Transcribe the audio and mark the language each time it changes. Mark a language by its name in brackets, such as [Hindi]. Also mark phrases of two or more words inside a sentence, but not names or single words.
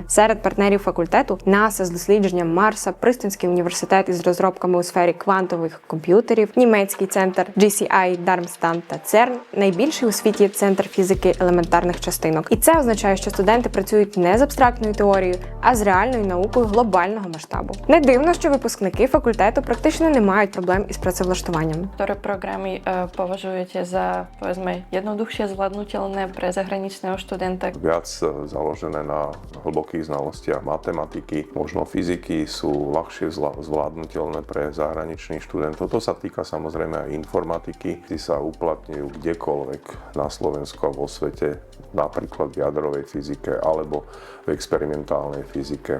[Ukrainian] Серед партнерів факультету НАСА з дослідженням Марса, Пристинський університет із розробками у сфері квантових комп'ютерів, німецький центр GCI, Дармстадт та ЦЕРН, найбільший у світі центр фізики елементарних частинок. І це означає, що студенти працюють не з абстрактною теорією, а з реальною наукою глобального масштабу. Не дивно, що випускники факультету практично не мають проблем із працевлаштуванням. [Slovak] Ktoré programy považujete za, povedzme, jednoduchšie zvládnutelné pre zahraničného študenta? Viac založené na hlbokých znalostiach matematiky, možno fyziky sú ľahšie zvládnutelné pre zahraničných študentov. To sa týka samozrejme aj informatiky, tí sa uplatňujú kdekoľvek na Slovensku a vo svete, napríklad v jadrovej fyzike alebo v experimentálnej fyzike.